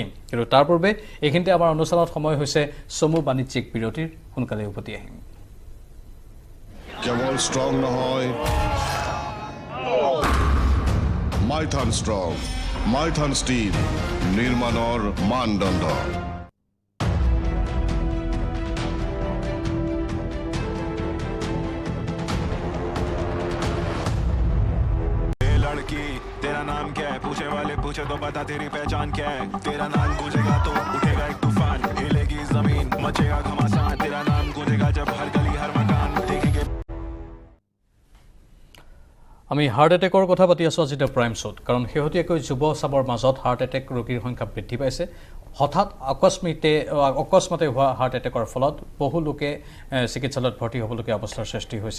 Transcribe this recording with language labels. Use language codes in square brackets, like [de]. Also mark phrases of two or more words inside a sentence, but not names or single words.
[as] কিন্তু তাৰ পূৰ্বে এইখিনিতে আমাৰ অনুষ্ঠানত সময় হৈছে চমু বাণিজ্যিক বিৰতিৰ। সোনকালে উভতি আহিম। কেৱল ষ্ট্ৰং নহয়, মাইথান ষ্ট্ৰং, মাইথান ষ্টিল, নিৰ্মাণৰ মানদণ্ড। [hi] तेरा नाम क्या है, पूछे वाले पूछे तो बता तेरी पहचान क्या है। तेरा नाम गूंजेगा तो उठेगा एक तूफान, हिलेगी जमीन, मचेगा घमासान। तेरा नाम गूंजेगा जब हर गली हर मकान देखेंगे। [as] আমি [en] heart attackৰ [as] কথা পাতি আছোঁ আজি দ্য প্ৰাইম শ্ব'ত। কাৰণ শেহতীয়াকৈ যুৱ চামৰ মাজত [en] heart attack [as] ৰোগীৰ সংখ্যা বৃদ্ধি পাইছে। হঠাৎ অকস্মাতে হোৱা [en] heart attackৰ [as] ফলত বহু লোকে চিকিৎসালয়ত ভৰ্তি হ'বলগীয়া অৱস্থাৰ সৃষ্টি হৈছে।